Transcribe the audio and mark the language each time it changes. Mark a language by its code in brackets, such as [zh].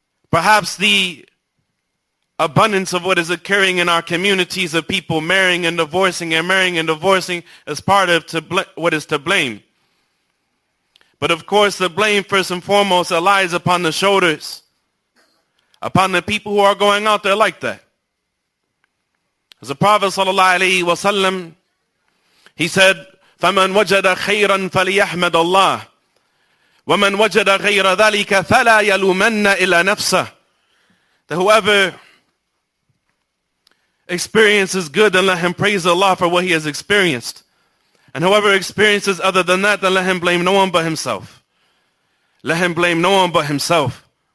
[en] Perhaps the abundance of what is occurring in our communities of people marrying and divorcing is part of what is to blame. But of course the blame first and foremost lies upon the shoulders, upon the people who are going out there like that. As the Prophet ﷺ, he said, [ar] فَمَنْ وَجَدَ خَيْرًا فَلْيَحْمَدَ اللَّهِ وَمَنْ وَجَدَ غَيْرَ ذَلِكَ فَلَا يَلُومَنَّ إِلَّا نَفْسَهُ. [en] That whoever experiences good, then let him praise Allah for what he has experienced. And whoever experiences other than that, then let him blame no one but himself. Let him blame no one but himself.